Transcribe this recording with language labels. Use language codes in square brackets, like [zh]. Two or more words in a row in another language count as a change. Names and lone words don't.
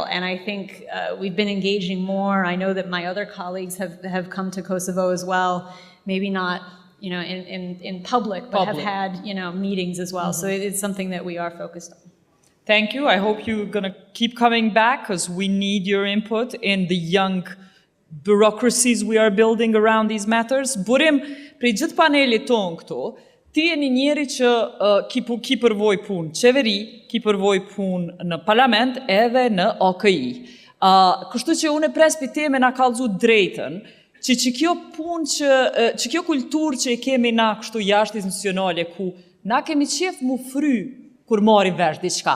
[en] And I think we've been engaging more. I know that my other colleagues have come to Kosovo as well, maybe not in public, but have had meetings as well. Mm-hmm. So it's something that we are focused on. Thank you. I hope you're going to keep coming back, because we need your input in the young bureaucracies we are building around these matters. [sq] Burim, prej gjithë panelit ton këtu, ti je një njeri që ki përvoj punë qeveri, ki përvoj punë në parlament edhe në AKI. Kështu që unë e prespi me na kallëzu drejtën, që kjo punë që kjo kulturë që i kemi na kështu jashtë institucionale, ku na kemi qef mu fry kur marrim vesh diçka.